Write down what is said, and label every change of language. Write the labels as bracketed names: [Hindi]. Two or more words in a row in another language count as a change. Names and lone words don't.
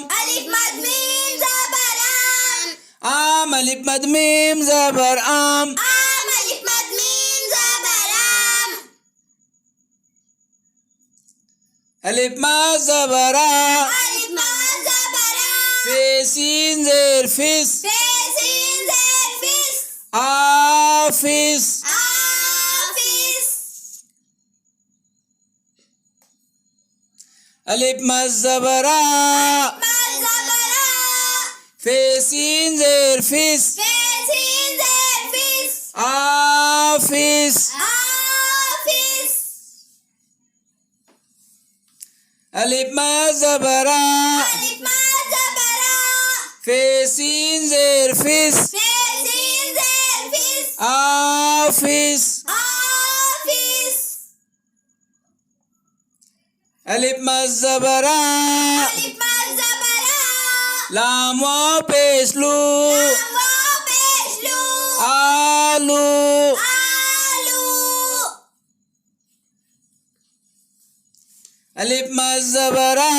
[Urdu] الف مد میم زبر آم آم الف مد میم زبر آم الف مد میم زبر آم الف مد زبر آ الف مد زبر آم فے سین زیر فس فےسین زیر فس आफिस आफिस الف مد زبر آ مد زبر آ فے سین زیر فس فےسین زیر فس आफिस आफिस الف مد زبر آ الف مد زبر آ فے سین زیر فس فےسین زیر فس आफिस आफिस الف مد زبر آ الف مد زبر آ لام واؤ پیش لو واؤ پیشلو आलू आलू الف مد زبر آ